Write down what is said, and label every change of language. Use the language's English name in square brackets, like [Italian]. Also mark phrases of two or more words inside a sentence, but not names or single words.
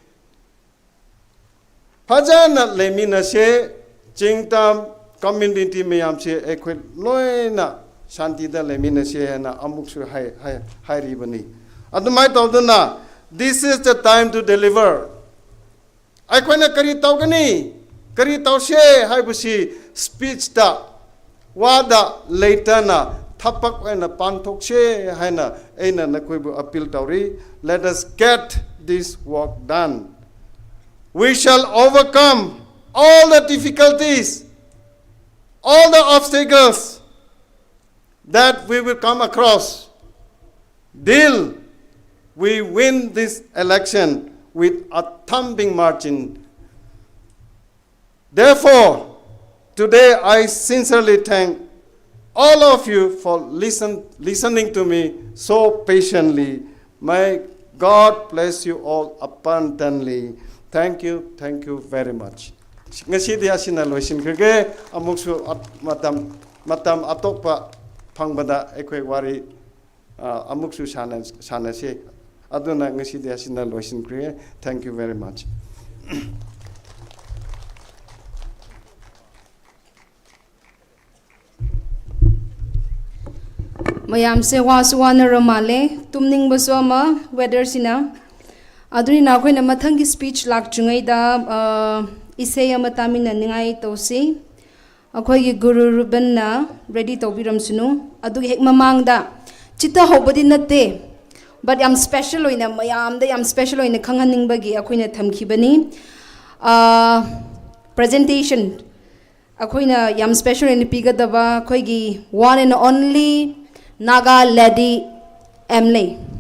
[Manipuri] phajana lemina se chingtam community mayam se ekhoi loina shanti da lemina se na amuk su hai ribani adumai tawduna [English] this is the time to deliver [Manipuri] ekhoi na kari tawgani kari tawse haibusi speech da wada leitana thapak ena panthok she haina eina nakoibu appeal tauri [English] let us get this work done we shall overcome all the difficulties all the obstacles that we will come across till we win this election with a thumping margin. Therefore, today I sincerely thank all of you for listening to me so patiently. May God bless you all abundantly. Thank you very much. [Manipuri] Ngasi dia sina loisin kage amuksu matam atokpa pangbada ekoi wari amuksu sana se aduna ngasi dia sina loisin kage. [English] Thank you very much. [Manipuri] mayam se waswana ramale tumning basoma weather sina aduni na khoi na mathang gi speech lak chungai da isei amatami na ningai tosi akhoi gi guru ruben na [English] ready to [Manipuri] biram sunu adu hek mamang da chita hobadi natte but am special oina mayam da am special oina khanganing bagi akhoi na thamki bani presentation akhoi na yam special oina piga daba akhoi gi [English] one and only [Manipuri] Naga Lady Emily